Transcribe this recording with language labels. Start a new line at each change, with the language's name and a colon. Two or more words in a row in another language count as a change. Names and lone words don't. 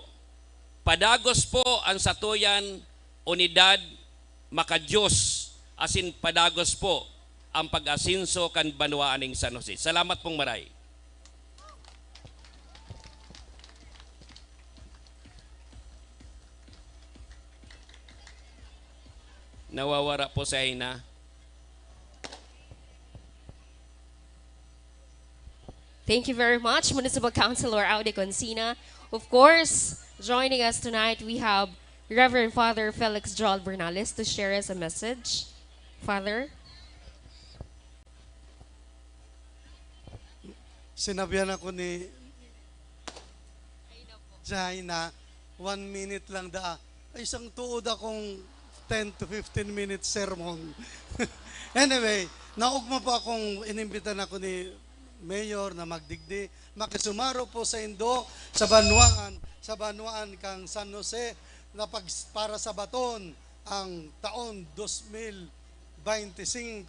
Bikol: Padagos po ang satuyan, unidad, makadiyos, asin padagos po ang pag-asinso kan banwaan ning San Jose. Salamat pong maray. Nawawara po sa ina.
English: Thank you very much, Municipal Councilor Audi Consina. Of course, joining us tonight, we have Reverend Father Felix Joel Bernales to share us a message. Father?
Bikol: Sinabihan ako ni Jaina, 1 minute lang ay isang tuod akong
English: 10 to 15 minutes sermon.
Bikol: Anyway, naugma pa akong inimbitan ako ni Mayor na magdigdi. Makisumaro po sa Indo, sa Banwaan kang San Jose, na para sa baton ang taon 2025.